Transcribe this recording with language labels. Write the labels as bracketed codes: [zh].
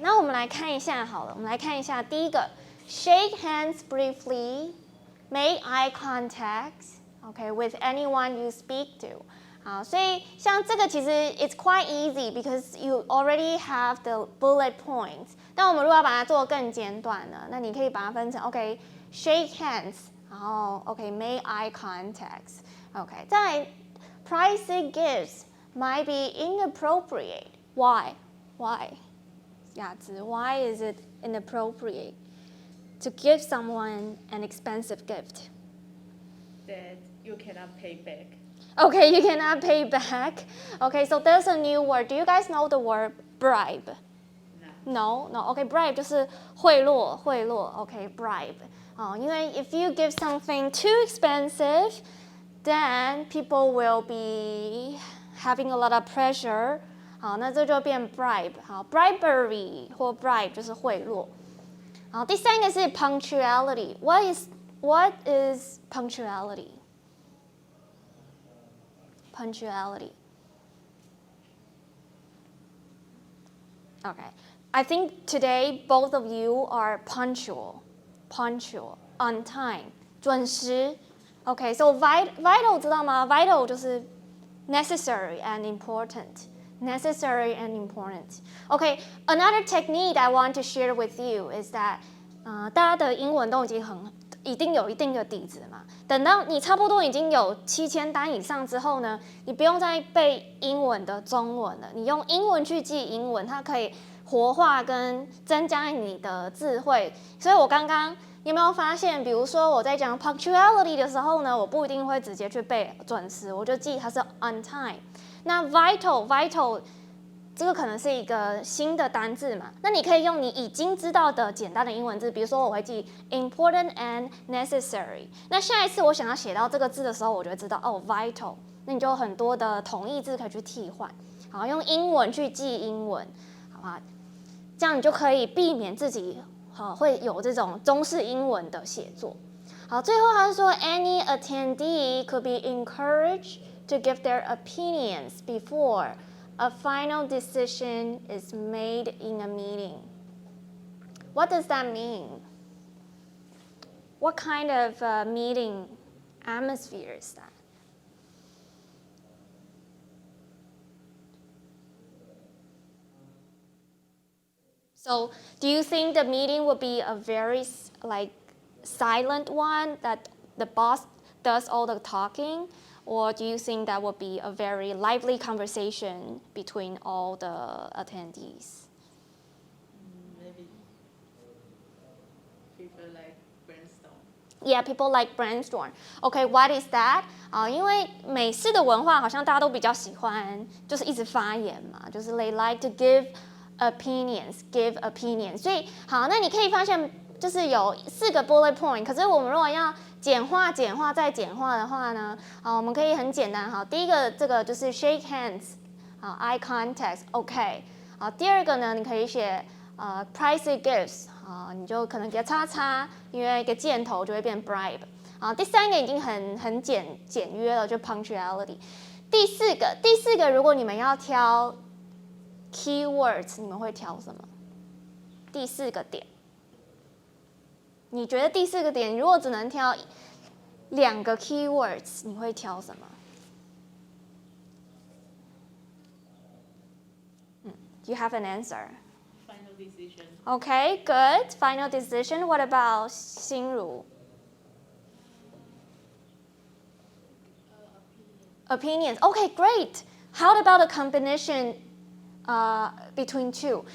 [zh] 那我们来看一下好了，我们来看一下第一个 [en] ，shake hands briefly, make eye contact, okay, with anyone you speak to. [zh] 好，所以像这个其实 [en] it's quite easy because you already have the bullet points. 但我们如果要把它做更简短呢，那你可以把它分成 OK shake hands，然后 OK make eye contacts。 OK， 再来 pricey gifts might be inappropriate. Why? Why? 雅子 why is it inappropriate to give someone an expensive gift? That you cannot pay back. Okay, you cannot pay back. Okay, so there's a new word. Do you guys know the word bribe? No. Okay, bribe [zh] 就是贿赂。 [en] Okay, bribe. [zh] 因为 [en] if you give something too expensive, then people will be having a lot of pressure. [zh] 好，那这就变 bribe。好 ，bribery 或 bribe 就是贿赂。好，第三个是 punctuality。 [en] What is punctuality? Punctuality. Okay. I think today both of you are punctual, on time, [zh] 准时。 [en] Okay, so vital [zh] 知道吗 [en] ？Vital [zh] 就是 [en] necessary and important. Necessary and important. Okay, another technique I want to share with you is that [zh] 大家的英文都已经有一定的底子嘛。等到你差不多已经有7000单以上之后呢，你不用再背英文的中文了，你用英文去记英文，它可以活化跟增加你的智慧。所以我刚刚你有没有发现，比如说我在讲 punctuality 的时候呢，我不一定会直接去背准时，我就记它是 on time。那 vital 这个可能是一个新的单字嘛，那你可以用你已经知道的简单的英文字，比如说我会记 [en] important and necessary。 [zh] 那下一次我想要写到这个字的时候，我就会知道哦 vital， 那你就有很多的同义字可以去替换，好，用英文去记英文，好吧？这样你就可以避免自己会有这种中式英文的写作。好，最后他说 [en] any attendee could be encouraged to give their opinions before a final decision is made in a meeting. What does that mean? What kind of meeting atmosphere is that? So, do you think the meeting would be a very silent one that the boss does all the talking? Or do you think that would be a very lively conversation between all the attendees? Maybe people like brainstorm. Yeah, people like brainstorm. Okay, what is that? [zh] 因为美式的文化好像大家都比较喜欢，就是一直发言嘛，就是 [en] they like to give opinions. [zh] 所以好，那你可以发现就是有4个 bullet point。可是我们如果要简化再简化的话呢，我们可以很简单。好，第一个这个就是 [en] shake hands， [zh] 好 [en] eye contact， [zh] OK。好，第二个呢，你可以写 [en] price gifts， [zh] 你就可能给叉叉，因为一个箭头就会变 bribe。第三个已经很简约了，就 punctuality。第四个，如果你们要挑 keywords， 你们会挑什么？第4个点。你觉得第4个点，如果只能挑2个 keywords， 你会挑什么？ [en] You have an answer. Final decision. Okay, good. Final decision. What about 心如？Opinions. Okay, great. How about a combination between two?